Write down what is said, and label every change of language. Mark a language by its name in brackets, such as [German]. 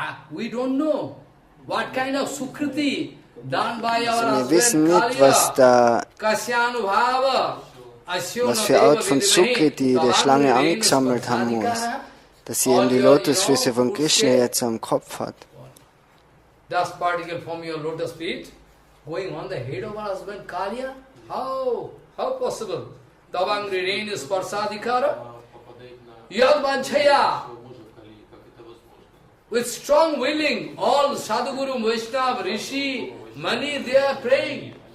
[English] We don't know what kind of sukriti done by our husband. [German] Wir wissen nicht, was für Art von Sukriti die Schlange angesammelt haben muss, dass sie eben die Lotusfüße von Krishna jetzt am Kopf hat. [English] Dust particle from your lotus feet going on the head of our husband Kaliya? How possible? [Sanskrit] Tavangri rain is parsadikara. Yad vanchaya. [English] With strong willing, all Sadhguru, Vaishnava, Rishi, Mani, they are praying.